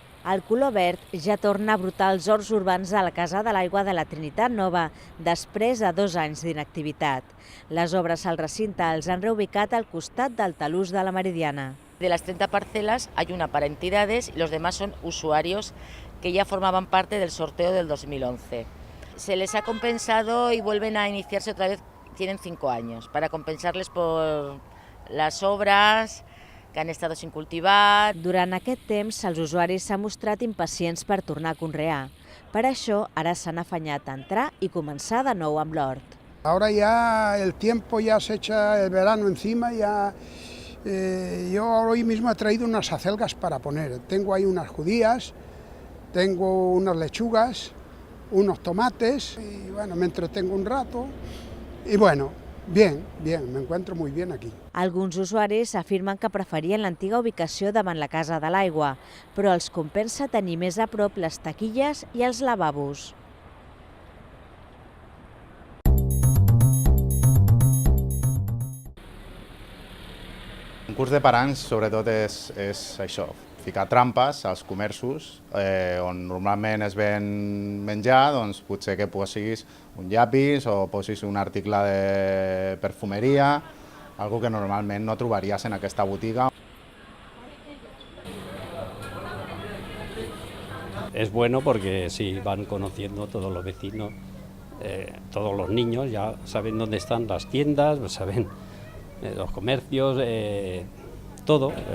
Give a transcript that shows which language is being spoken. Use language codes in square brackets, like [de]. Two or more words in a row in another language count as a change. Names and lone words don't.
[ca] El color verd ja torna a brotar als horts urbans de la Casa de l'Aigua de la Trinitat Nova, després de 2 anys d'inactivitat. Les obres al recinte els han reubicat al costat del talús de la Meridiana. [es] De las 30 parcelas hay una para entidades y los demás son usuarios que ya formaban parte del sorteo del 2011. Se les ha compensado y vuelven a iniciarse otra vez, tienen 5 años, para compensarles por las obras que han estat sin cultivar. [ca] Durant aquest temps, els usuaris s'han mostrat impacients per tornar a conrear. Per això, ara s'han afanyat a entrar i començar de nou amb l'hort. [es] Ahora ya el tiempo ya se echa el verano encima, ya yo hoy mismo he traído unas acelgas para poner. Tengo ahí unas judías, tengo unas lechugas, unos tomates y bueno, me entretengo un rato y bueno, bien, me encuentro muy bien aquí. [ca] Alguns usuaris afirmen que preferien l'antiga ubicació davant la Casa de l'Aigua, però els compensa tenir més a prop les taquilles i els lavabos. Un curs de paranys, sobretot, és això, ficar trampes als comerços on normalment es ven menjar, doncs potser que posis un llapis o posis un article de perfumeria, algo que normalment no trobaries en aquesta botiga. [es] Es bueno porque sí, van conociendo todos los vecinos, todos los niños ya saben dónde están las tiendas, saben los comercios, todo.